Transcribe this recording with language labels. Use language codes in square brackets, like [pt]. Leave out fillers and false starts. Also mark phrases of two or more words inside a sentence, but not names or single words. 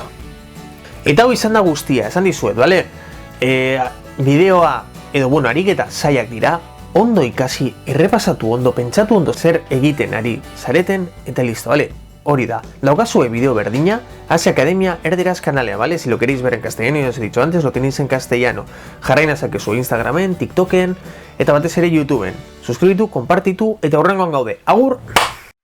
[eu] Eta hau izan da guztia, esan dizuet, bale? Bideoa, edo bueno, ariketa zaiak dira, ondo ikasi, errepasatu ondo, pentsatu ondo zer egiten ari zareten, eta listo, bale? Hori da, daukazue bideo berdina, Asia Academia erderaz kanalea, [es] ¿vale? Si lo queréis ver en castellano, ya os he dicho antes, lo tenéis en castellano. [eu] Jarrai nazakezu Instagramen, TikToken, eta batez ere YouTubeen. Suscribitu, konpartitu, eta horrengoan gaude. Agur!